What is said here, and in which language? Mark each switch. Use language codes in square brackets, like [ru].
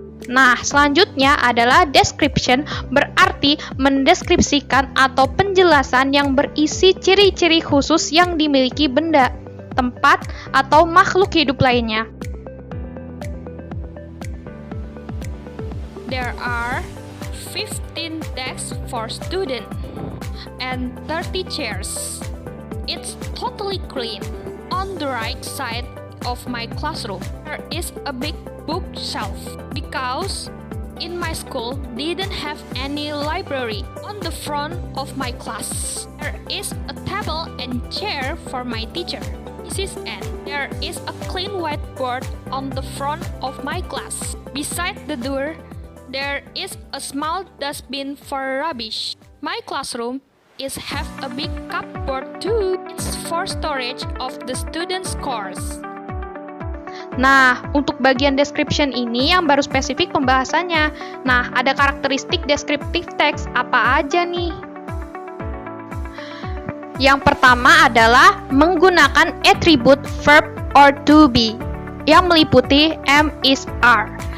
[id] Nah, selanjutnya adalah description, berarti mendeskripsikan atau penjelasan yang berisi ciri-ciri khusus yang dimiliki benda, tempat, atau makhluk hidup lainnya. [en] There are 15 desks for students and 30 chairs. It's totally clean. On the right side of my classroom, there is a big bookshelf because in my school didn't have any library. On the front of my class, there is a table and chair for my teacher, Mrs. N. There is a clean whiteboard on the front of my class. Beside the door, there is a small dustbin for rubbish. My classroom have a big cupboard too. It's for storage of the students' course. [id] Nah, untuk bagian description ini yang baru spesifik pembahasannya. Nah, ada karakteristik descriptive text apa aja nih? Yang pertama adalah menggunakan atribut verb or to be yang meliputi am, is, are.